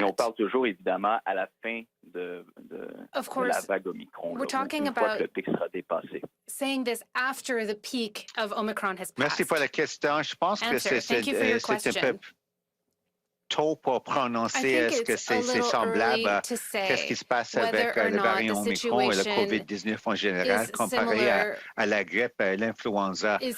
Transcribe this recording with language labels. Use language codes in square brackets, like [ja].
[fr] Et on parle toujours évidemment à la fin de la vague Omicron. [en] We're talking about [fr] le pic sera dépassé. [en] Saying this after the peak of Omicron has passed. [fr] Merci pour la question. Je pense que c'est un peu tôt pour prononcer est-ce que c'est semblable à ce qui se passe avec le variant Omicron et le COVID-19 en général comparé à la grippe, l'influenza.